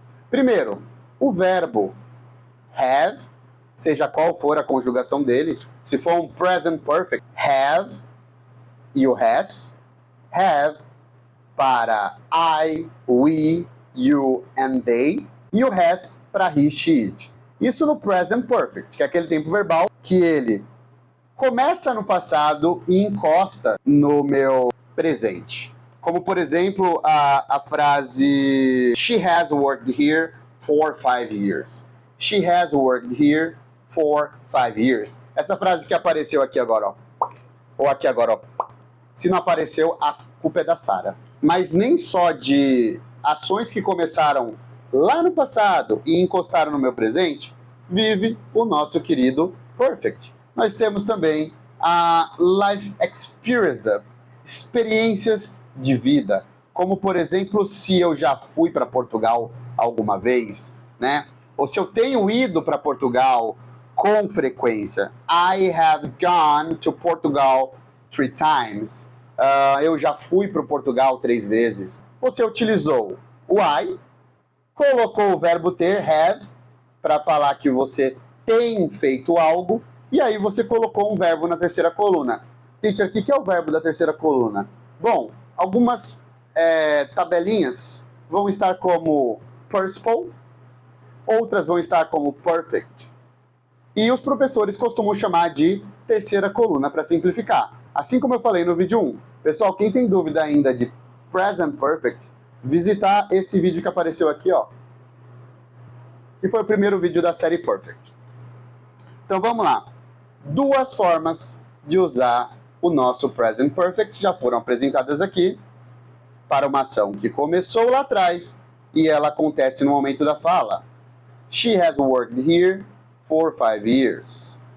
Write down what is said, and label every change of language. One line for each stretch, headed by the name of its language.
Portuguese: Primeiro, o verbo have, seja qual for a conjugação dele, se for um present perfect, have e o has, have para I, we, you and they, e o has para he, she, it. Isso no present perfect, que é aquele tempo verbal que ele começa no passado e encosta no meu presente. Como, por exemplo, a frase
English: She has worked here for 5 years. She has worked here for 5 years.
Portuguese: Essa frase que apareceu aqui agora, ó. Ou aqui agora, ó. Se não apareceu, a culpa é da Sara. Mas nem só de ações que começaram lá no passado e encostaram no meu presente, vive o nosso querido perfect. Nós temos também a life experience, experiências de vida, como por exemplo, se eu já fui para Portugal alguma vez, né? Ou se eu tenho ido para Portugal com frequência.
English: I have gone to Portugal 3 times.
Portuguese: Eu já fui para Portugal 3 vezes. Você utilizou o I, colocou o verbo ter, have, para falar que você tem feito algo, e aí você colocou um verbo na terceira coluna. Teacher, o que é o verbo da terceira coluna? Bom, algumas tabelinhas vão estar como participle, outras vão estar como perfect. E os professores costumam chamar de terceira coluna para simplificar. Assim como eu falei no vídeo 1. Pessoal, quem tem dúvida ainda de present perfect, visitar esse vídeo que apareceu aqui, ó, que foi o primeiro vídeo da série Perfect. Então vamos lá. Duas formas de usar o nosso present perfect já foram apresentadas aqui para uma ação que começou lá atrás e ela acontece no momento da fala.
English: She has worked here for 5 years.